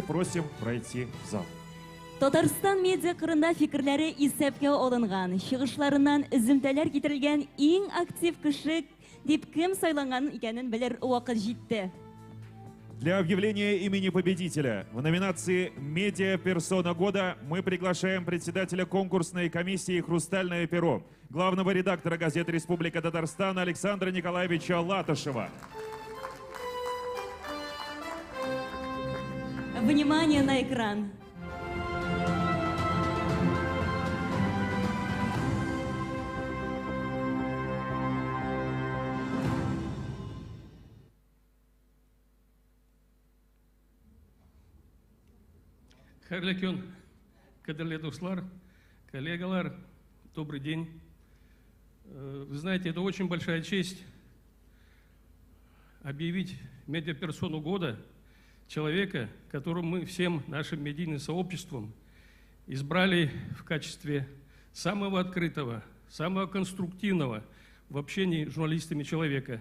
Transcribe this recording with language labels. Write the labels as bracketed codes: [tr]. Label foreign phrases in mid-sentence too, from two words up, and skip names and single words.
[ru] Просим пройти в зал. [tt] Татарстан медиа кырында фикерләре исәпкә алынган, чыгышларыннан үземтәләр китерелгән иң актив кеше дип кем сайланган икәнен белер вакыт җитте. [ru] Для объявления имени победителя в номинации «Медиа Персона года» мы приглашаем председателя конкурсной комиссии «Хрустальное перо», главного редактора газеты «Республика Татарстан» Александра Николаевича Латышева. Внимание на экран. [tt] Хәерле көн, кадерле дуслар, коллегалар, [ru] добрый день. Вы знаете, это очень большая честь объявить медиаперсону года человека, которого мы всем нашим медийным сообществом избрали в качестве самого открытого, самого конструктивного в общении с журналистами человека.